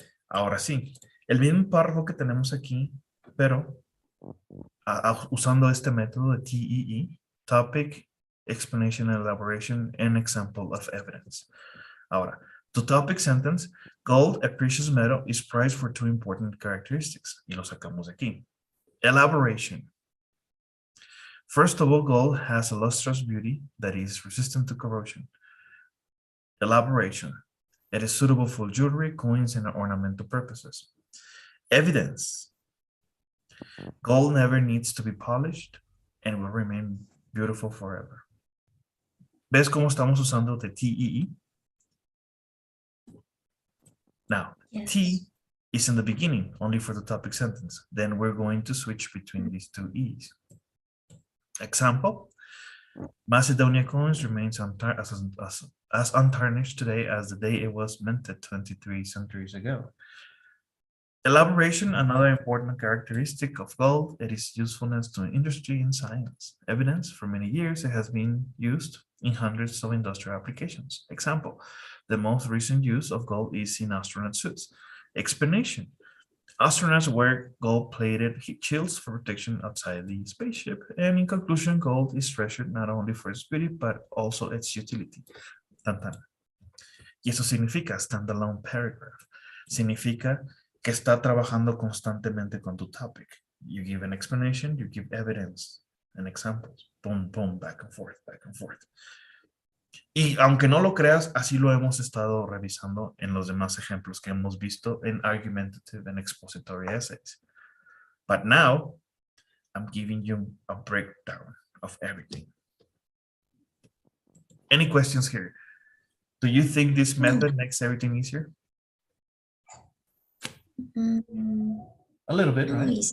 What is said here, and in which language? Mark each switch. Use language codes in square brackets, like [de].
[es] Ahora sí, el mismo párrafo que tenemos aquí, pero usando este método de TEE, [en] Topic, Explanation, Elaboration, and Example of Evidence. Ahora, the topic sentence, gold, a precious metal, is prized for two important characteristics. [es] Y lo sacamos de aquí. [en] Elaboration. First of all, gold has a lustrous beauty that is resistant to corrosion. Elaboration. It is suitable for jewelry, coins, and ornamental purposes. Evidence. Gold never needs to be polished and will remain beautiful forever. [es] ¿Ves cómo estamos usando the TEE? [en] Now, Yes. T is in the beginning, only for the topic sentence. Then we're going to switch between these two E's. Example, Macedonia coins remains as untarnished today as the day it was minted 23 centuries ago. Elaboration, another important characteristic of gold, it is usefulness to industry and science. Evidence, for many years, it has been used in hundreds of industrial applications. Example, the most recent use of gold is in astronaut suits. Explanation, astronauts wear gold-plated heat shields for protection outside the spaceship. And in conclusion, gold is treasured not only for its beauty, but also its utility. Tan, tan. [es] Y eso significa standalone paragraph. Significa que está trabajando constantemente con tu topic. [en] You give an explanation, you give evidence and examples. Boom, boom, back and forth, back and forth. [es] Y aunque no lo creas, así lo hemos estado revisando en los demás ejemplos que hemos visto en [en] argumentative and expository essays. But now, I'm giving you a breakdown of everything. Any questions here? Do you think this method makes everything easier? A little bit, right?